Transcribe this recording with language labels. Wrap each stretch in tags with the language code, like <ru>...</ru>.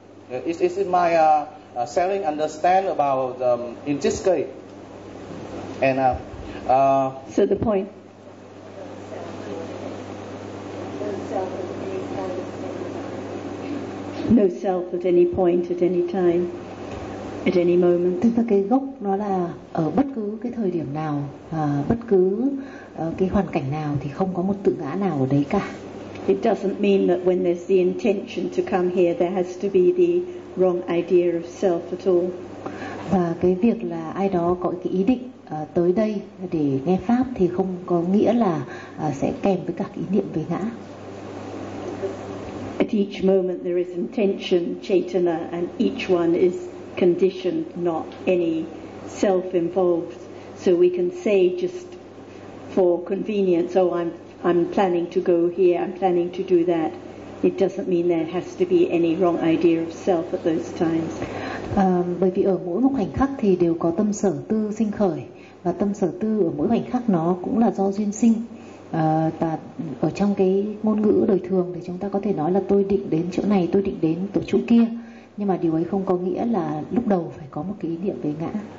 <en>Is it my selling understand about in this case? And so the point. No self at any point, at any time, at any moment.</en> <vi>Tức là cái gốc nó là ở bất cứ cái thời điểm nào, bất cứ cái hoàn cảnh nào thì không có một tự ngã nào ở đấy cả.</vi> <en>It doesn't mean that when there's the intention to come here, there has to be the wrong idea of self at all.</en> <vi>Và cái việc là ai đó có cái ý định tới đây để nghe pháp thì không có nghĩa là sẽ kèm với cả ý niệm về ngã.</vi> <en>At each moment there is intention, chaitana, and each one is conditioned, not any self involved. So we can say just for convenience, I'm planning to go here, I'm planning to do that. It doesn't mean there has to be any wrong idea of self at those times.</en> <vi>Bởi vì ở mỗi một khoảnh khắc thì đều có tâm sở tư sinh khởi, và tâm sở tư ở mỗi khoảnh khắc nó cũng là do duyên sinh. Và ở trong cái ngôn ngữ đời thường thì chúng ta có thể nói là tôi định đến chỗ này, tôi định đến tổ chỗ kia, nhưng mà điều ấy không có nghĩa là lúc đầu phải có một cái ý niệm về ngã.</vi>